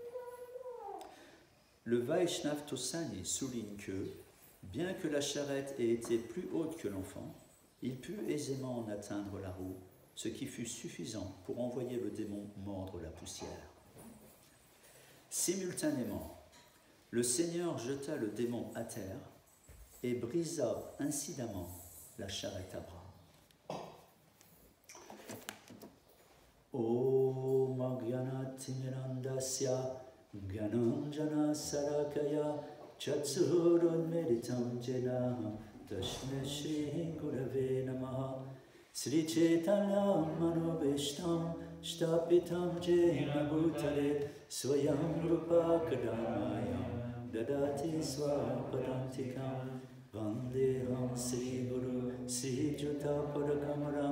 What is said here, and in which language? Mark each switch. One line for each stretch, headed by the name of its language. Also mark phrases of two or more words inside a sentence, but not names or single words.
French: Le Vaishnav Tosani souligne que, bien que la charrette ait été plus haute que l'enfant, il put aisément en atteindre la roue, ce qui fut suffisant pour envoyer le démon mordre la poussière. Simultanément, le Seigneur jeta le démon à terre et brisa incidemment la charrette à bras.
Sanskrit: Om Agyanatimirandasya Gyananjana Sarakaya Chatsurun Meditam Jena Tashme Shri Gurave Namaha Sri Chaitanya Manobishtam Shtapitam Jena Bhutale Swayam Rupa Kadamayam Dadati Swapadantikam Vandeham Sri Guru Sri Juta Padakamaram